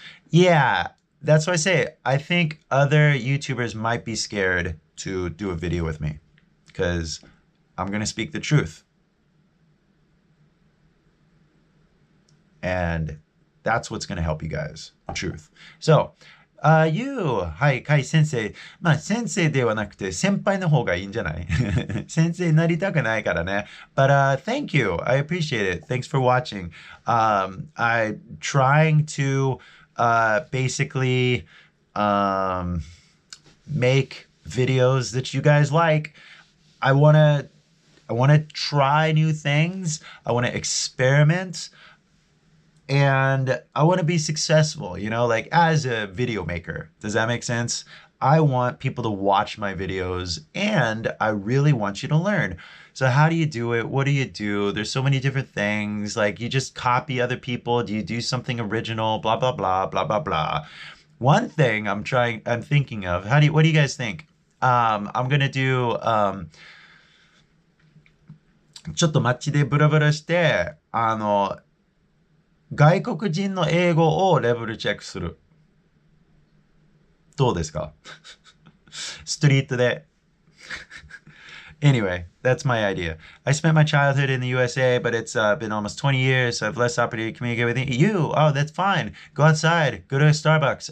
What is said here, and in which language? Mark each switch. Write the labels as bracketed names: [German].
[English] Yeah, that's why I say I think other YouTubers might be scared to do a video with me because I'm going to speak the truth. And that's what's going to help you guys, the truth. So, you, [Japanese] はい、カイ先生。まあ、先生ではなくて、先輩の方がいいんじゃない先生になりたくないからね。 [English] But, thank you. I appreciate it. Thanks for watching. I'm trying to, basically, make videos that you guys like. I want to try new things. I want to experiment. And I want to be successful, you know, like as a video maker. Does that make sense? I want people to watch my videos and I really want you to learn. So how do you do it? What do you do? There's so many different things. Like you just copy other people. Do you do something original? Blah, blah, blah, blah, blah, blah. One thing I'm thinking of, what do you guys think? I'm going to do, [Japanese] ちょっと街でブラブラして、外国人の英語をレベルチェックする。どうですかストリートで。 [English] Anyway, that's my idea. I spent my childhood in the USA, but it's been almost 20 years, so I have less opportunity to communicate with you. Oh, that's fine. Go outside. Go to a Starbucks.